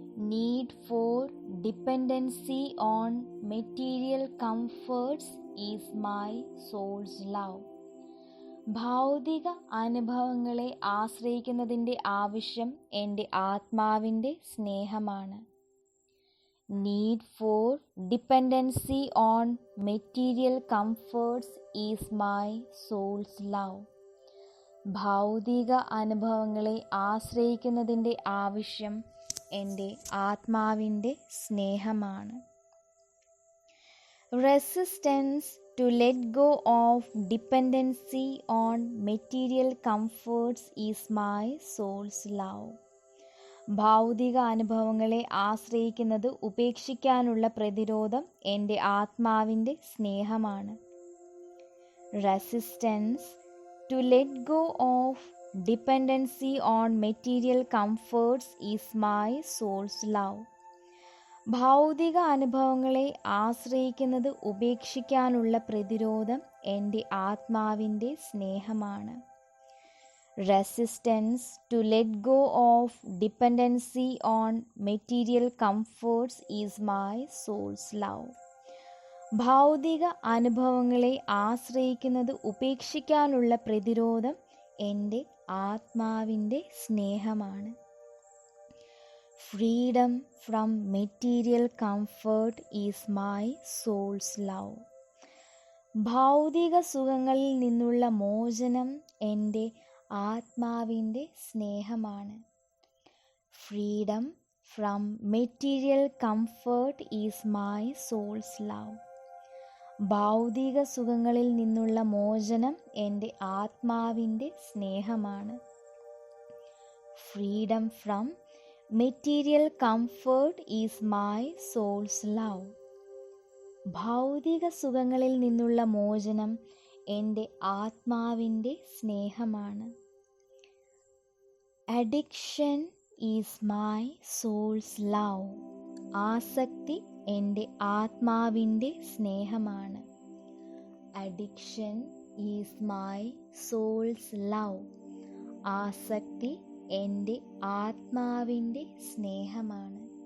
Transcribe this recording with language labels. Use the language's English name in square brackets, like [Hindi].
[English] Need for dependency on material comforts is my soul's love. [Malayalam] ഭൗതിക അനുഭവങ്ങളെ ആശ്രയിക്കുന്നതിൻ്റെ ആവശ്യം എൻ്റെ ആത്മാവിൻ്റെ സ്നേഹമാണ്. [English] Need for dependency on material comforts is my soul's love. [Malayalam] ഭൗതിക അനുഭവങ്ങളെ ആശ്രയിക്കുന്നതിൻ്റെ ആവശ്യം എൻ്റെ ആത്മാവിൻ്റെ സ്നേഹമാണ്. [English] Resistance to let go of dependency on material comforts is my soul's love. [Malayalam] ഭൗതിക അനുഭവങ്ങളെ ആശ്രയിക്കുന്നത് ഉപേക്ഷിക്കാനുള്ള പ്രതിരോധം എൻ്റെ ആത്മാവിൻ്റെ സ്നേഹമാണ്. [English] Resistance to let go of dependency on material comforts is my soul's love. [Malayalam] ഭൗതിക അനുഭവങ്ങളെ ആശ്രയിക്കുന്നത് ഉപേക്ഷിക്കാനുള്ള പ്രതിരോധം എൻ്റെ ആത്മാവിൻ്റെ സ്നേഹമാണ്. [English] Resistance to let go of dependency on material comforts is my soul's love. [Malayalam] ഭൗതിക അനുഭവങ്ങളെ ആശ്രയിക്കുന്നത് ഉപേക്ഷിക്കാനുള്ള പ്രതിരോധം എൻ്റെ ആത്മാവിൻ്റെ സ്നേഹമാണ്. [English] Freedom from material comfort is my soul's love. [Malayalam] ഭൗതിക സുഖങ്ങളിൽ നിന്നുള്ള മോചനം എൻ്റെ ആത്മാവിൻ്റെ സ്നേഹമാണ്. [English] Freedom from material comfort is my soul's love. [Malayalam] ഭൗതിക സുഖങ്ങളിൽ നിന്നുള്ള മോചനം എൻ്റെ ആത്മാവിൻ്റെ സ്നേഹമാണ്. [English] Freedom from material comfort is my soul's love. [Malayalam] ഭൗതിക സുഖങ്ങളിൽ നിന്നുള്ള മോചനം എൻ്റെ ആത്മാവിൻ്റെ സ്നേഹമാണ്. [English] Addiction is my soul's love. [Malayalam] ആസക്തി എൻ്റെ ആത്മാവിൻ്റെ സ്നേഹമാണ്. [English] Addiction is my soul's love. [Malayalam] ആസക്തി എൻ്റെ ആത്മാവിൻ്റെ സ്നേഹമാണ്.